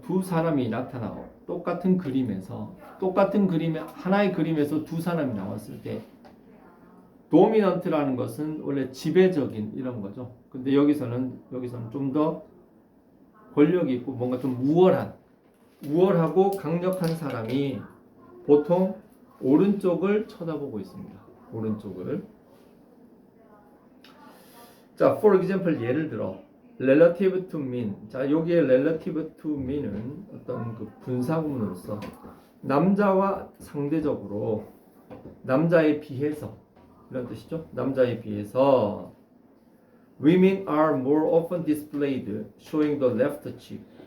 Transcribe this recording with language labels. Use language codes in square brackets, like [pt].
[ko] 두 사람이 나타나고 똑같은 그림에서 하나의 그림에서 두 사람이 나왔을 때 도미넌트라는 것은 원래 지배적인 이런 거죠. 근데 여기서는 좀 더 권력이 있고 뭔가 좀 우월하고 강력한 사람이 보통 오른쪽을 쳐다보고 있습니다. 오른쪽을. [en] 자, for example [ko] 예를 들어 [en] relative to mean. [ko] 자, 여기에 [en] relative to mean [ko] 은 어떤 그 분사구문으로서 남자와 상대적으로 남자에 비해서 이런 뜻이죠. 남자에 비해서 [en] women are more often displayed showing the left cheek.